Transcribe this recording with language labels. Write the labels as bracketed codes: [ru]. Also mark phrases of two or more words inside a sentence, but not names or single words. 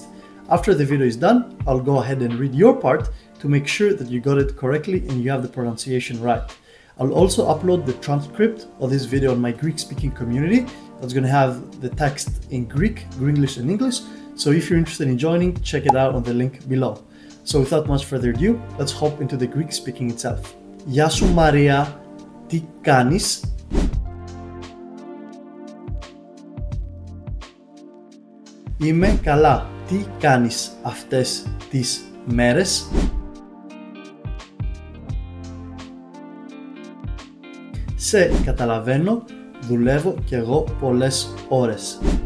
[en] After the video is done, I'll go ahead and read your part to make sure that you got it correctly and you have the pronunciation right. I'll also upload the transcript of this video on my Greek speaking community. That's going to have the text in Greek, Greenish and English. So if you're interested in joining, check it out on the link below. So without much further ado, let's hop into the Greek speaking itself. [el] Γεια σου Μαρία, τι κάνεις? Είμαι καλά, τι κάνεις αυτές τις μέρες? Σε καταλαβαίνω, δουλεύω κι εγώ πολλές ώρες.